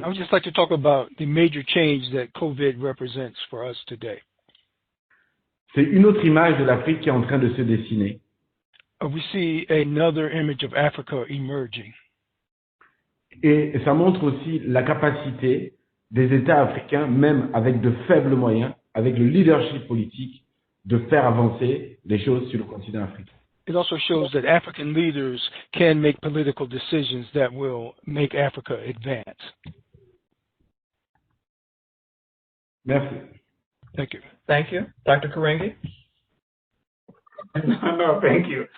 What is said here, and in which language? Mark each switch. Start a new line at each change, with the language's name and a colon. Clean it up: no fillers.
English: I would just like to talk about the major change that COVID represents for us today.
French: C'est une autre image de l'Afrique qui est en train de se dessiner.
English: We see another image of Africa emerging.
French: Et ça montre aussi la capacité des États africains, même avec de faibles moyens, avec le leadership politique, de faire avancer les choses sur le continent africain.
English: It also shows that African leaders can make political decisions that will make Africa advance.
French: Merci.
English: Thank you. Thank you. Dr. Karengi? No, thank you.